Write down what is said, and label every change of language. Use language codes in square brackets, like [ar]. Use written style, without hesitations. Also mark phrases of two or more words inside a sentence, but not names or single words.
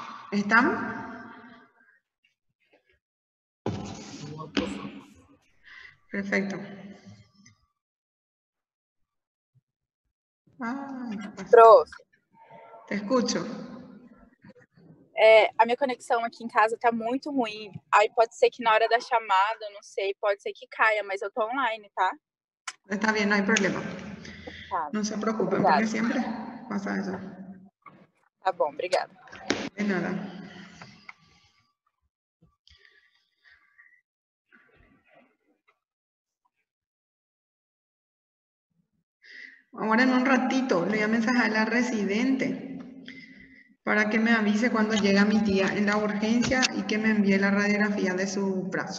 [es] ¿Están? Perfecto. Ay, ¿qué pasa? [pt] Prof, [es] Te escucho. [pt] a minha conexão aqui em casa tá muito ruim. Aí pode ser que na hora da chamada, eu não sei, pode ser que caia, mas eu tô online, tá? [es] Está bien, no hay problema. [pt] Tá, [es] No se preocupen, [pt] obrigada. [es] porque siempre pasa eso. [pt] Tá bom, obrigada. [es] De nada. Ahora en un ratito le voy a mensajar a la residente para que me avise cuando llega mi tía en la urgencia y que me envíe la radiografía de su brazo.